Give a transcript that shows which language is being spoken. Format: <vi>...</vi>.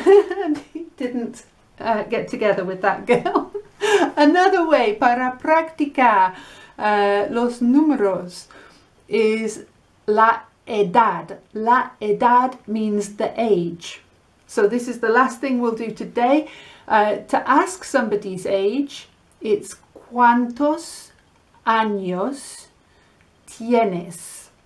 <en>And he didn't get together with that girl. Another way</en> <es>para practicar los números is la edad. La edad</es> <en>means the age. So this is the last thing we'll do today. To ask somebody's age, it's</en> <es>¿cuántos años tienes?</es>